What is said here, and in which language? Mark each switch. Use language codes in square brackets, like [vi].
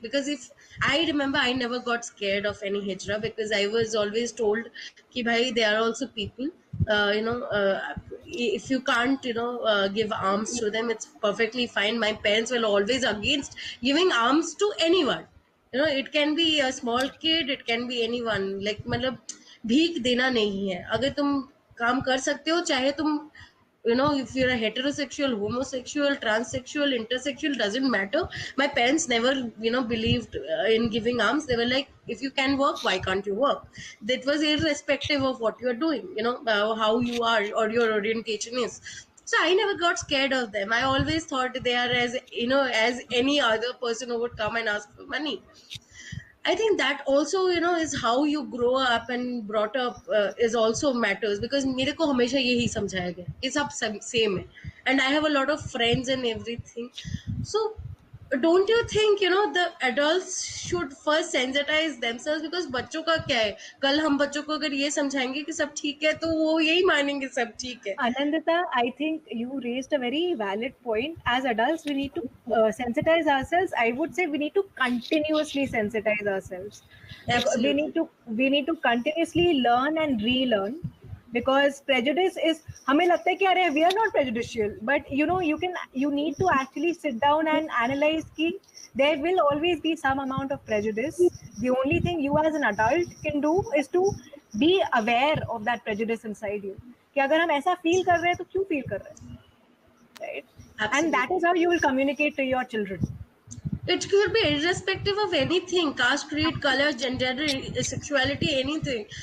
[en] Because if I remember, I never got scared of any hijra, because I was always told [hi] ki bhai, [en] they are also people. If you can't give arms to them, it's perfectly fine. My parents were always against giving arms to anyone. It can be a small kid, it can be anyone. Like, [hi] मतलब भीख देना नहीं है. अगर तुम काम कर सकते हो, चाहे तुम [en] if you're a heterosexual, homosexual, transsexual, intersexual, doesn't matter. My parents never believed in giving arms. They were like, if you can work, why can't you work? That was irrespective of what you're doing, how you are or your orientation is. So I never got scared of them. I always thought they are as as any other person who would come and ask for money. I think that also is how you grow up and brought up is also matters. [hi] Because मेरे को हमेशा यही समझाया गया कि सब same है. [en] And I have a lot of friends and everything. So don't you think the adults should first sensitize themselves? [hi] Because बच्चों का क्या है, कल हम बच्चों को अगर ये समझाएंगे कि सब ठीक है, तो वो यही मानेंगे सब ठीक है. [en] Anandita, I think you raised a very valid point. As adults, we need to sensitize ourselves. I would say we need to continuously sensitize ourselves. Absolutely. We need to continuously learn and relearn, because prejudice is, [hi] हमें लगता है कि अरे [en] we are not prejudicial, but you need to actually sit down and analyze [hi] कि [en] there will always be some amount of prejudice. The only thing you as an adult can do is to be aware of that prejudice inside you. [hi] कि अगर हम ऐसा feel कर रहे हैं तो क्यों feel कर रहे हैं, right? [en] Absolutely. And that is how you will communicate to your children. It could be irrespective of anything: caste, creed, color, gender, sexuality, anything.